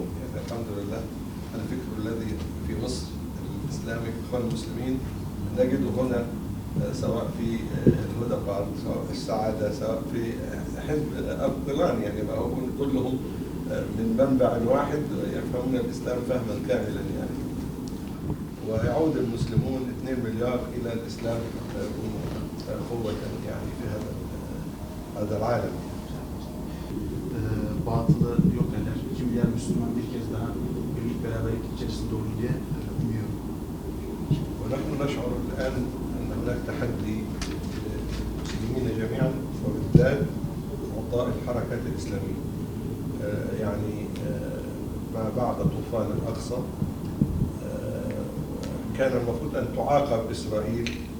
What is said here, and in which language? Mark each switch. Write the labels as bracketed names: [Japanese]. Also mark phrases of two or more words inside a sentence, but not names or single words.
[Arabic] يعني الحمد لله الفكر الذي في مصر الإسلامي في الإخوان المسلمين نجده هنا، سواء في الهدى بارك، سواء في السعادة، سواء في حزب أردوغان، يعني ما هو كلهم من منبع واحد يفهمون الإسلام فهما كاملا يعني. ويعود المسلمون 2 مليار إلى الإسلام قوة يعني في هذا العالم. [Turkish] Batılı yok eder. 2 milyar Müslüman bir kez daha birlik beraberlik içerisinde olur diye umuyorum. [Arabic] ونحن نشعر الآن أن هناك تحدي للمسلمين جميعا وبالذات أعضاء الحركات الإسلامية. يعني ما بعد طوفان الأقصى كان المفروض أن تعاقب إسرائيل.